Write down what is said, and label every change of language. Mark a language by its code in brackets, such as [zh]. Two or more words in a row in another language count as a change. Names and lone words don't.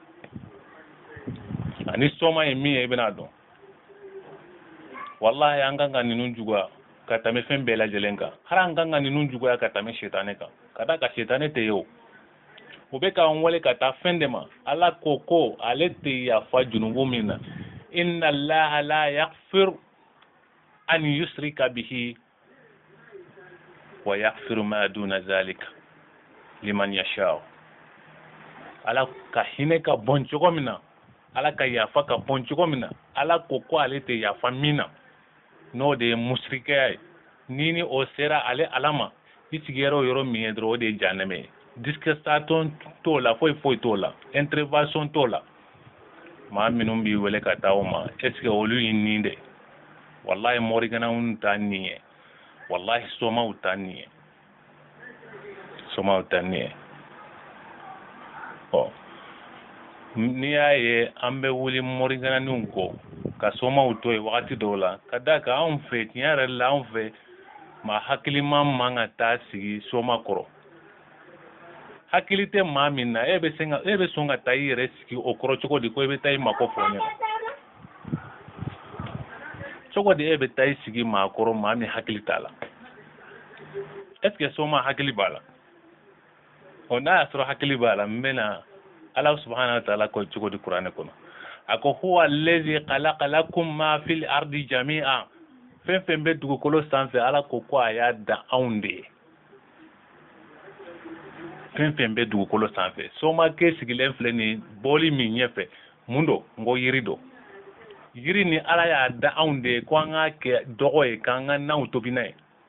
[bm] ani soma ye min ye i bɛna dɔn wallahi an kan ka ninnu juguya ka tɛmɛ fɛn bɛɛ lajɛlen kan hali an kan ka ninnu juguya ka tɛmɛ sitane kan ka da ka sitane tɛ ye o bɛ k'an wele ka taa fɛn de ma ala ko ale tɛ yafa junubu min na [ar] إن الله لا يغفر أن يشرك به ويغفر ما دون ذلك لمن يشاء [bm] ala ka hinɛ ka bɔn cogo min na ala ka yafa ka bɔn cogo min na ala ko ale tɛ yafa min na n'o de ye musirikeya ye ni o sera ale ala ma i sigiyɔrɔ o yɔrɔ min ye dɔrɔn o de ye janɛmɛ ye discrimination t'o la foyi t'o la intervention t'o la maa minnu b'i wele ka taa o ma [fr] est ce que [bm] olu y'i nin de wallahi moriganaw t'a nin ye wallahi somaw t'a nin ye n'i y'a ye an bɛ wuli morigananiw kɔ ka somaw to yen wagati dɔw la ka da kan anw fɛ tiɲɛ yɛrɛ la anw fɛ maa hakilima man ka taa sigi soma kɔrɔ hakili tɛ maa min na e bɛ sɔn ka taa i yɛrɛ sigi o kɔrɔ cogo di ko i bɛ taa i mako fɔ ɲɛna cogo di e bɛ taa i sigi maa kɔrɔ maa min hakili t'a la [fr] est ce que [bm] soma hakili b'a la n'a y'a sɔrɔ hakili b'a la n bɛna ala [ar] سبحانه وتعالى [bm] ko cogo di kuranɛ kɔnɔ a ko [ar] هو الذي خلق لكم ما في الأرض جميعا [bm] fɛn fɛn bɛ dugukolo sanfɛ ala ko a y'a da anw de ye fɛn fɛn bɛ dugukolo sanfɛ somakɛ sigilen filɛ nin bɔli min ɲɛfɛ mun don n ko yiri don yiri ni ala y'a da anw de ye ko an k'a kɛ dɔgɔ ye k'an ka naw tobi n'a ye